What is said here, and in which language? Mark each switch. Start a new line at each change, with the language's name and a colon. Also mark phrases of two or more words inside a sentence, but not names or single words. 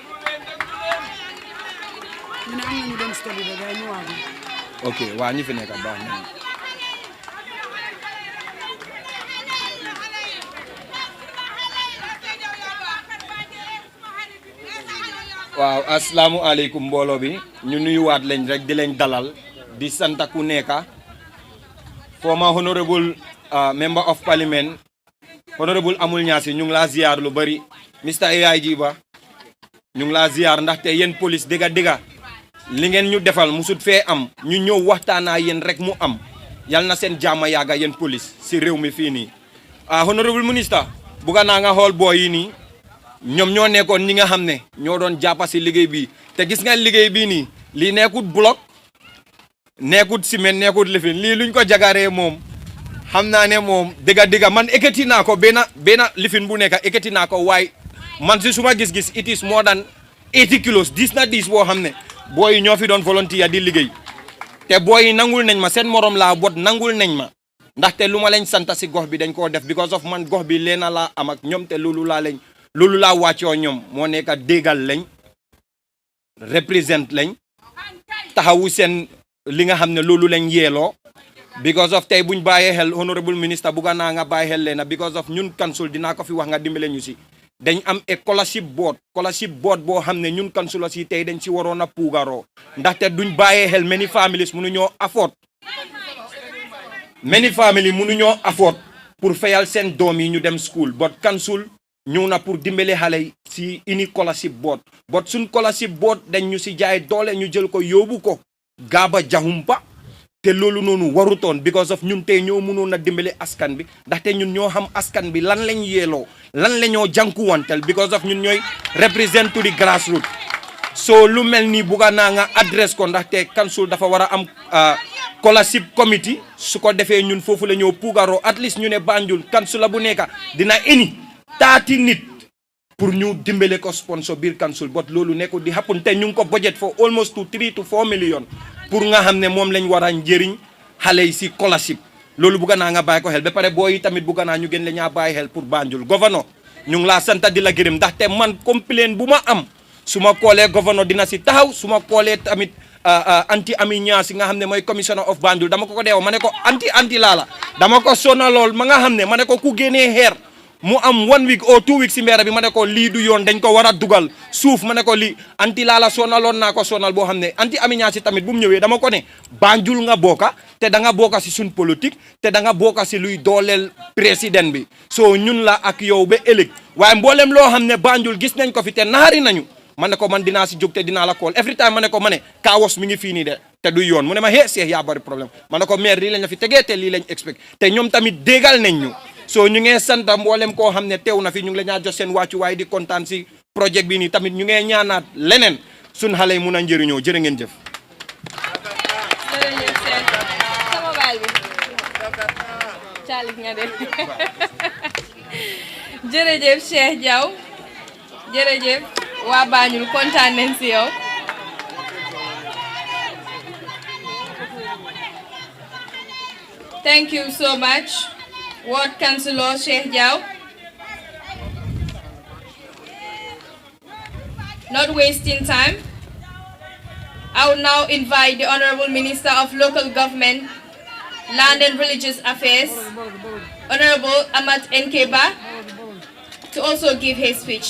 Wolof: ok waa ñi fi nekk baax na waaw asalaamualeykum mbooloo bi ñu nuyuwaat leen rek di leen dalal di sant ku nekk
English: former honorable member of parliament honorable
Wolof: Amul Ñaasi ñu ngi laa ziar lu bari Mr AIG Ba ñu ngi laa ziar ndaxte yéen police dëgga dëgga li ngeen ñu defal musut fee am ñu ñëw waxtaanaa yéen rek mu am yal na seen jàmm yàgga yéen police si réew mi fii nii
English: honorable minister
Wolof: bugga naa nga xool boo yi nii ñoom ñoo nekkoon ñi nga xam ne ñoo doon jàppa si liggéey bi te gis nga liggéey bii nii lii nekkut bloc nekkut ciment nekkut lifin lii luñ ko jagaree moom xam naa ne moom dëgga dëgga man ekkati naa ko benn lifin bu nekk ekkati naa ko waaye man si suma gis-gis
English: it is more than 80 kilos
Wolof: 10 na 10 boo xam ne booy ñoo fi doon volontaire di liggéey te booy nangul nañ ma seen morom laa bot nangul nañ ma ndaxte lu ma leen santa si gox bi dañ koo def
English: because of
Wolof: man gox bi leena laa am ak ñoom te loolu laa wàccoo ñoom moo nekk déggal lañ represent lañ taxawu seen li nga xam ne loolu lañ yeeloo
English: because of
Wolof: tey buñ bàyyee xel
English: honorable minister
Wolof: bugga naa nga bàyyi xel leena
English: because of
Wolof: ñun council dinaa ko fi wax nga dimbale ñu si dañ am e
English: scholarship board
Wolof: boo xam ne ñun council si tey dañ si waroon a puugaroo ndaxte duñ bàyyee xel
English: many families
Wolof: mënuñoo afford pour fayal seen doom yi ñu dem
English: school but council
Wolof: ñëw na pour dimbale xale yi si ini
English: scholarship board but
Wolof: suñ
English: scholarship board
Wolof: dañ ñu si jaay doole ñu jël ko yóbbu ko gaaba jaxumpa te loolu noonu warutoon
English: because of
Wolof: ñun tey ñoo mënoon a dimbale askan bi ndaxte ñun ñoo xam askan bi lan lañ yeeloo lan la ñoo jànkuwantel
English: because of
Wolof: ñun ñooy
English: represent to the grassroots so
Wolof: lu mel nii bugga naa nga adresse ko ndaxte council dafa war a am
English: scholarship committee
Wolof: su ko defee ñun foofu la ñoo puugaroo
English: at least
Wolof: ñu ne Banjul council la bu nekka dina ini 30 nit pour ñu dimbale ko sponsor biir council but loolu nekkul di happen te ñu ngi ko
English: budget for almost to 3 to 4 million
Wolof: pour nga xam ne moom lañ war a njëriñ xale yi si scholarship loolu bugga naa nga bàyyi ko xel ba pare booy tamit bugga naa ñu gën la ñaa bàyyi xel pour Banjul gouverneur ñu ngi laa sant di la gërëm ndaxte man complain bu ma am su ma koolee gouverneur dina si taxaw su ma koolee tamit anti ami ñaa si nga xam ne mooy
English: commissioner of Banjul
Wolof: dama ko deew ma ne ko anti laala dama ko sona lool ma nga xam ne ma ne ko ku génnee xeer mu am
English: 1 week or 2
Wolof: weeks si mbeera bi ma ne ko lii du yoon dañ ko war a dugal suuf ma ne ko lii anti laala sonaloon naa ko sonal boo xam ne anti ami ñaa si tamit bu mu ñëwee dama ko ne Banjul nga bokka te da nga bokka si suñ politique te da nga bokka si luy dooleel président bi so ñun la ak yow ba ëllëg waaye mboolem loo xam ne Banjul gis nañ ko fi te naari nañu ma ne ko man dinaa si jóg te dinaa la kool
English: every time
Wolof: ma ne ko ma ne kaawos mi ngi fii nii de te du yoon mu ne ma Seex yaa bari problème ma ne ko maire lii lañ la fi tegee te lii lañ expect te ñoom tamit déggal nañ ñu so ñu ngee sant mboolem koo xam ne teew na fi ñu ngi la ñaa jox seen wàccu waaye di kontaan si projet bi nii tamit ñu ngee ñaanaat leneen suñ xale yi mun a njëriñoo jërë ngeen jëf jërëjëf Cheikh Diaw jërëjëf waa Banjul kontaan nañ si yow
English: thank you so much
Wolof: Ward Councillor Cheikh Diaw.
English: Not wasting time, I will now invite the Honorable Minister of Local Government, Land and Religious Affairs, Honorable Amat Nkeba, to also give his speech.